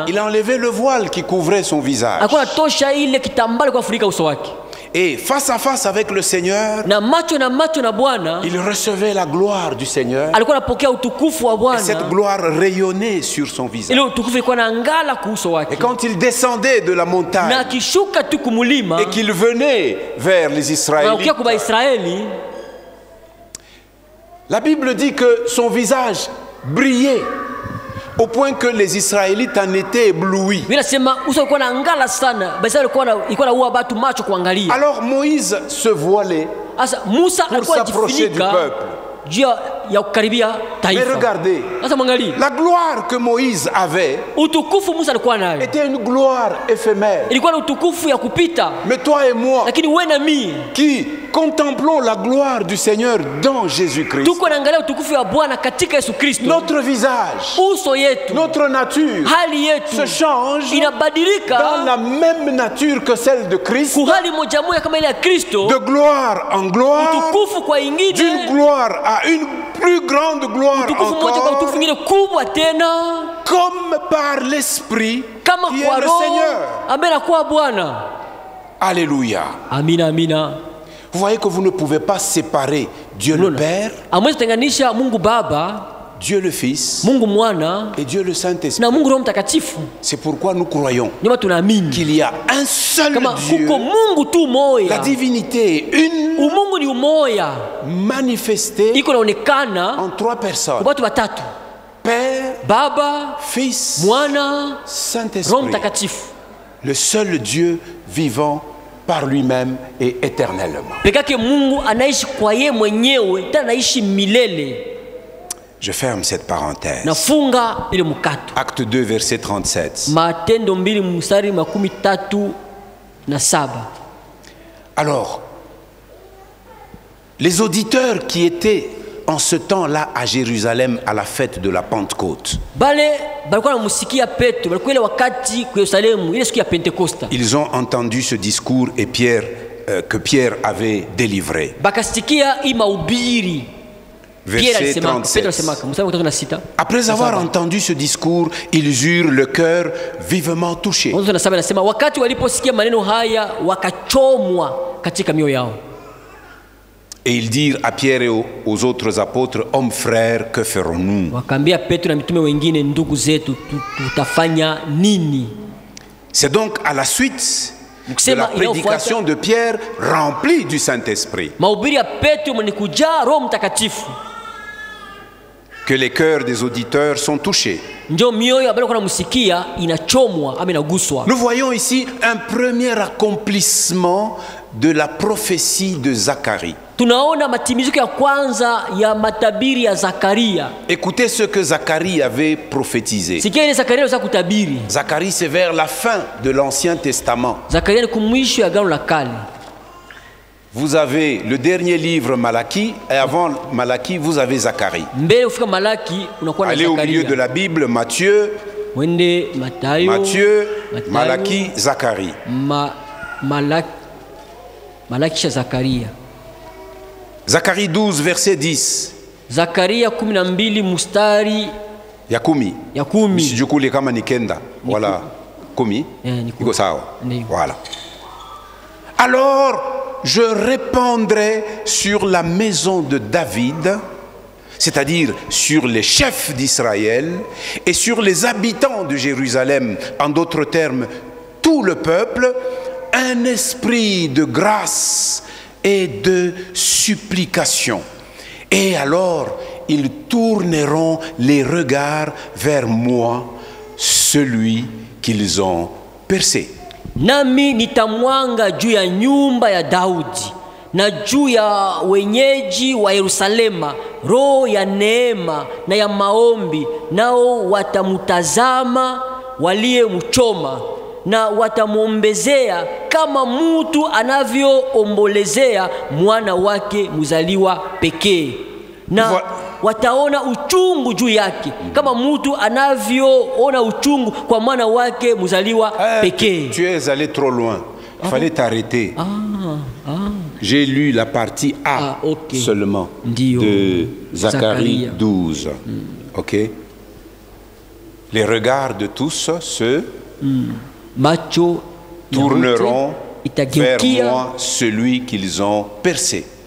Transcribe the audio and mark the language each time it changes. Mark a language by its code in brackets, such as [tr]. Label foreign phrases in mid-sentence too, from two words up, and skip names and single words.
[fr] il a enlevé le voile qui couvrait son visage. [sw] alikuwa anatosha ile kitambala kwa kufunika uso wake. [fr] Et face à face avec le Seigneur, [sw] Na macho na Bwana, [fr] il recevait la gloire du Seigneur. [sw] alikuwa anapokea utukufu wa [fr] Et cette [sw] Bwana. [fr] gloire rayonnait sur son visage. [sw] Ile utukufu ilikuwa inaangala kuuso [fr] Et [sw] wake. [fr] quand il descendait de la [sw] Na [fr] montagne [sw] akishuka tu kumulima, [fr] et qu'il venait vers les [sw] anakuja [fr] Israélites, [sw] kwa Israeli, [fr] la Bible dit que son visage brillait au point que les Israélites en étaient éblouis. [sw] Biblia inasema uso ulikuwa unaangala sana, basi ilikuwa naua watu macho kuangalia. [fr] Alors Moïse se voilait [sw] Sasa Musa [fr] pour [sw] alikuwa [fr] s'approcher du [sw] anajifunika [fr] peuple. [sw] juu ya kukaribia [fr] Mais [sw] taifa. [fr] regardez, [sw] Sasa mwangalie, [fr] la gloire que Moïse avait [sw] utukufu Musa alikuwa nayo [fr] était une gloire éphémère. [sw] ilikuwa na utukufu ya kupita, [fr] Mais toi et moi, [sw] lakini wewe na mimi [fr] qui contemplons la gloire du Seigneur dans Jésus-Christ, [sw] tuko naangalia utukufu wa Bwana katika Yesu Kristo. [fr] notre visage, [sw] Uso yetu, [fr] notre nature [sw] hali yetu [fr] se change [sw] inabadilika [fr] dans la même nature que celle de Christ, [sw] kuhali moja moja kama ile ya Kristo, [fr] de gloire en gloire, [sw] utukufu kwa [fr] d'une [sw] ingine, [fr] gloire à une plus grande gloire [sw] utukufu mmoja kwa [fr] encore, [sw] utukufu ingine kubwa tena, [fr] comme par l'Esprit [sw] kama [fr] qui [sw] kwa [fr] est le [sw] Roho [fr] Seigneur. [sw] ambaye anakuwa Bwana. [fr] Alléluia. [sw] Amina, amina. [fr] Vous voyez que vous ne pouvez pas séparer Dieu le Père, [sw] Amwezi tenganisha Mungu Baba, [fr] Dieu le Fils [sw] Mungu Mwana [fr] et Dieu le Saint-Esprit. [sw] na Mungu Roho Mtakatifu. [fr] C'est pourquoi nous croyons [sw] Ndio tunaamini [fr] qu'il y a un seul [sw] kama [fr] Dieu, [sw] kuko Mungu tu [fr] la [sw] moya. [fr] divinité une, [sw] Umungu ni umoya, [fr] manifestée [sw] iko naonekana [fr] en trois [sw] kwa [fr] personnes: [sw] watu watatu: [fr] Père, [sw] Baba, [fr] Fils, [sw] Mwana, Roho [fr] Saint-Esprit. [sw] Mtakatifu. [fr] Le seul Dieu vivant par lui-même et éternellement. [sw] Peke yake Mungu anaishi kwa yeye mwenyewe, tena anaishi milele. [fr] Je ferme cette parenthèse. [sw] Nafunga ile mkato. [fr] Acte 2, verset 37. [sw] Matendo 2 mstari 37. [fr] Alors, les auditeurs qui étaient en ce temps-là à Jérusalem à la fête de la Pentecôte, [sw] Bale balikuwa namusikia Petro, balikuwa ile wakati kwa Yerusalemu ile siku ya Pentekosta. [fr] ils ont entendu ce discours et que Pierre avait délivré. [sw] Bakasikia hii mahubiri. [fr] Pierre Verset [sw] alisema, Petro [fr] 37. [sw] alisema, mstari 36. [fr] Après avoir entendu ce discours, ils eurent le cœur vivement touché. [sw] Mwanzo na 7 anasema wakati waliposikia maneno haya wakachomwa katika mioyo yao. [fr] Et ils dirent à Pierre et aux autres apôtres: hommes frères, que ferons-nous? [sw] Wakaambia Petro na mitume wengine, ndugu zetu, tutafanya nini? [fr] C'est donc à la suite de la prédication de Pierre remplie du Saint-Esprit [sw] mahubiri ya Petro mwenye kujaa Roho Mtakatifu [fr] que les cœurs des auditeurs sont touchés. [sw] ndio mioyo ambayo kuna msikia inachomwa ama inaguswa. [fr] Nous voyons ici un premier accomplissement de la prophétie de Zacharie. [sw] Tunaona matimiziko ya kwanza ya matabiri ya Zakaria. [fr] Écoutez ce que Zacharie avait prophétisé. [sw] Sikia ile Zakaria aliweza kutabiri. [fr] Zacharie, c'est vers la fin de l'Ancien Testament. [sw] Zakaria ni kumwisho ya Agano la Kale. [fr] Vous avez le dernier livre Malachie, et avant Malachie, vous avez Zacharie. [sw] Mbele ufika Malaki unakuwa na [fr] Allez au milieu de [sw] Zakaria. [fr] la Bible, Matthieu, [sw] Wende Mathayo, [fr] Malachie, Zacharie. [sw] Malaki cha Zakaria. [fr] Zacharie 12, verset 10. [sw] Zakaria 12 mstari Ya kumi. ya 10. Msijukule kama ni kenda. Voilà. Kumi. Ni kumi. Iko sawa. Ndiyo. [fr] Voilà. Alors, je répandrai sur la maison de David, c'est-à-dire sur les chefs d'Israël et sur les habitants de Jérusalem, en d'autres termes, tout le peuple, un esprit de grâce et de supplication. Et alors, ils tourneront les regards vers moi, celui qu'ils ont percé. [sw] Nami nitamwanga juu ya nyumba ya Daudi na juu ya wenyeji wa Yerusalema roho ya neema na ya maombi, nao watamutazama waliyemchoma na watamwombezea kama mtu anavyoombolezea mwana wake mzaliwa pekee, na wataona uchungu juu yake kama mtu anavyoona uchungu kwa mwana wake mzaliwa pekee. [fr] Tu es allé trop loin. Il fallait t'arrêter. J'ai lu la partie A seulement de Zacharie 12. Ok. Les regards de tous se tourneront vers moi, celui qu'ils ont percé.